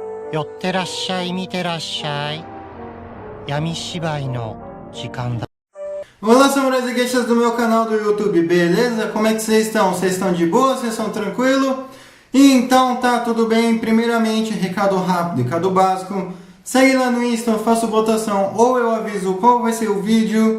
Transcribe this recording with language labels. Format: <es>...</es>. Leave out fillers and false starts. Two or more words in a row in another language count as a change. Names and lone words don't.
<ja>寄ってらっしゃい、見てらっしゃい。闇芝居の時間だ。</ja> <pt>Olá, samurais e gueixas do meu canal do YouTube, beleza? Como é que vocês estão? Vocês estão de boa? Vocês estão tranquilos? Então tá, tudo bem. Primeiramente, recado rápido, recado básico. Segue lá no Insta, eu faço votação ou eu aviso qual vai ser o vídeo.</pt>